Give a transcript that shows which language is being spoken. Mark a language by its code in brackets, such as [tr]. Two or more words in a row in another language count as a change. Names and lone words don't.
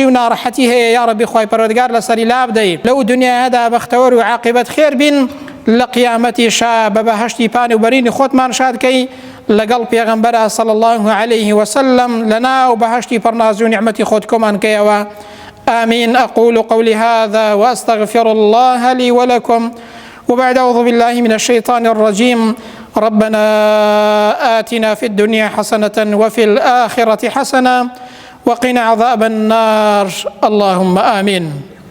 [ckb] و ناڕەحەتی هەیە یا ڕەبی خوای پەروەردگار لەسەری لا بدەی لەو دنیادا بەختەوەر و عاقبەت خێر بین لە قیامەتیشا بە بەهەشتی پانوبەرینی خۆتمان شاد کەی لەگەڵ پێغەمبەرە [ar] صلی الله عليه وسلم [ckb] لەناو بەهەشتی پڕناز و نیعمەتی خۆت کۆمان کەیەوە [ar] آمين أقول قولي هذا وأستغفر الله لي ولكم وبعد أعوذ بالله من الشيطان الرجيم ربنا آتنا في الدنيا حسنة وفي الآخرة حسنة وقنا عذاب النار اللهم آمين